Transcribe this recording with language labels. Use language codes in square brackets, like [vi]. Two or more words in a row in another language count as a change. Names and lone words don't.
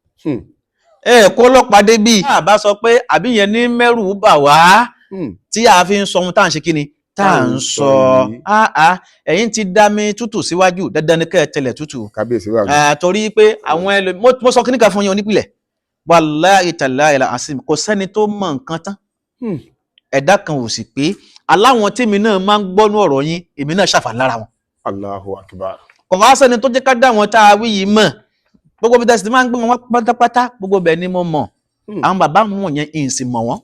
[yo] ẹ kó ọlọ́pàá débì a bá sọ pé àbí yẹn ní mẹ́rù bà wá tí a fi ń sọ ohun tá à ń ṣe kí ni tá à ń sọ ẹ̀yin ti dá mi tútù síwájú dandan ni kẹ́ ẹ tẹ̀lẹ̀ tútù torí pé àwọn ẹlòmíràn mo sọ kí ní ká fún yín onípìlẹ̀ [ar] والله تالله العظيم [yo] kò sẹ́ni tó mọ nǹkan tán ẹ̀dá kan ò sì pé aláwọn tèmi náà máa ń gbọ́nú ọ̀rọ̀ yín èmi náà ṣàfà lára wọn. [ar] الله أكبر. [yo] kò wá sẹ́ni tó jẹ́ ká dá wọn tá a wí yìí mọ̀ gbogbo bí tẹ̀sí máa ń gbé wọn pátápátá gbogbo bẹ́ẹ̀ ni mo mọ̀ àwọn bàbá wọn yẹn ìsìn mọ̀ wọ́n.